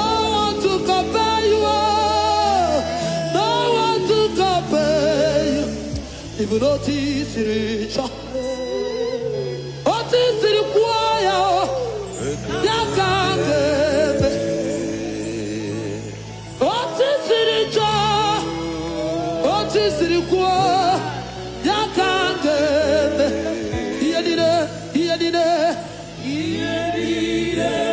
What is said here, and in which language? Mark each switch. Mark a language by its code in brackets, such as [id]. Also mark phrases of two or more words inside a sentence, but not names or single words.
[en] one to compare you, oh. No one to compare you. Even though it is rich, oh, it is required, oh. [ig] Ya ka ga-eme. [en] Oh, it is rich, oh. Oh, it is required, [ig] ya ka ga-eme. Ihe niile, ihe niile. Ihe niile